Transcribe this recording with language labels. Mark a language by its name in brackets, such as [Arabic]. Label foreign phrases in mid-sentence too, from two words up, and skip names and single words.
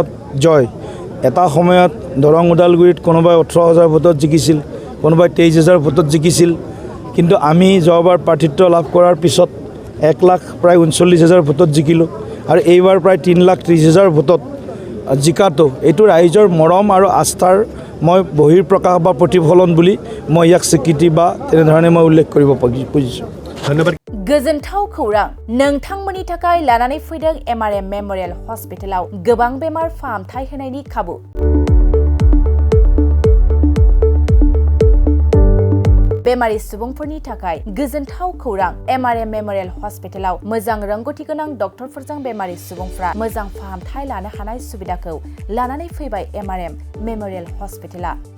[Assamese] জয় এটা সময়ত দৰং ওদালগুৰিত কোনোবাই 18,000 ভোটত জিকিছিল কোনোবাই 23,000 ভোটত জিকিছিল কিন্তু আমি যোৱাবাৰ প্ৰাৰ্থিত্ব লাভ কৰাৰ পিছত 1 লাখ প্ৰায় 39,000 ভোটত জিকিলোঁ আৰু এইবাৰ প্ৰায় 3,30,000 ভোটত জিকাটো এইটো ৰাইজৰ মৰম আৰু আস্থাৰ মই বহিৰ্প্ৰকাশ বা প্ৰতিফলন বুলি মই ইয়াক স্বীকৃতি বা তেনেধৰণে মই উল্লেখ কৰিব খুজিছোঁ ধন্যবাদ [Bodo] गोजोनथाव खौरां नोंथांमोननि थाखाय लानानै फैदों MRM मेमोरियल हस्पिटालाव गोबां बेमार फाहामथाय होनायनि खाबु बेमारि सुबुंफोरनि थाखाय गोजोनथाव खौरां MRM मेमोरियल हस्पिटालाव मोजां रोंगौथि गोनां डक्टरफोरजों बेमारि सुबुंफोरा मोजां फाहामथाय लानो हानाय सुबिदाखौ लानानै फैबाय MRM मेमोरियल हस्पिटाला